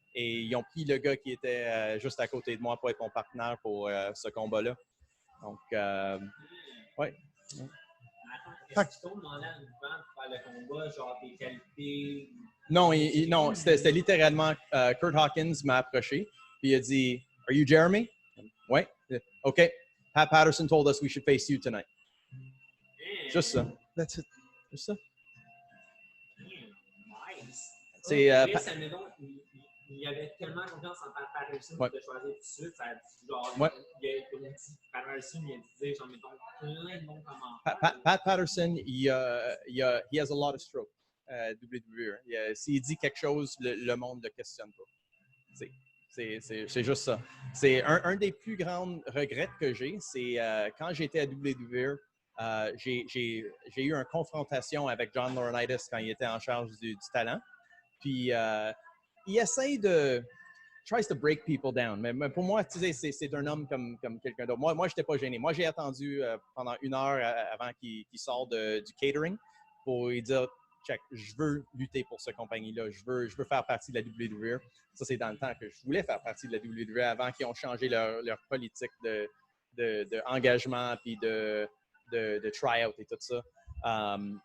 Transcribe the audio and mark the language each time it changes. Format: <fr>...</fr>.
<fr>Et ils ont pris le gars qui était juste à côté de moi pour être mon partenaire pour ce combat-là. Donc, ouais. Attends, est-ce qu'ils t'ont demandé à nous vendre pour faire le combat, genre tes qualités? Non, non, c'était littéralement Kurt Hawkins m'a approché, puis il a dit</fr> <en>Are you Jeremy?</en> <fr>Ouais. OK.</fr> <en>Pat Patterson told us we should face you tonight.</en> <fr>Juste ça.</fr> <en>That's it.</en> <fr>Juste ça.</fr> <en>Nice.</en> <fr>C'est. Chris, admettons, il avait tellement confiance en Pat Patterson de choisir tout de suite. Ça a dit, genre, Ouais. comme il dit, Pat Patterson, il a dit, genre, mettons, plein de bons commentaires.</fr> <en>Pat Patterson, he has a lot of stroke. WWE.</en> <fr>S'il dit quelque chose, le monde ne le questionne pas. C'est juste ça. C'est un des plus grands regrets que j'ai, c'est quand j'étais à WWE, j'ai eu une confrontation avec John Laurinaitis quand il était en charge du talent. Puis il essaye de</fr> <en>tries to break people down.</en> <fr>Mais pour moi, tu sais, c'est un homme comme quelqu'un d'autre. Moi, je n'étais pas gêné. Moi, j'ai attendu pendant 1 heure avant qu'il sorte du catering pour lui dire check, je veux lutter pour cette compagnie-là. Je veux faire partie de la WWE. Ça, c'est dans le temps que je voulais faire partie de la WWE avant qu'ils ont changé leur politique de engagement puis de try-out et tout ça.</fr>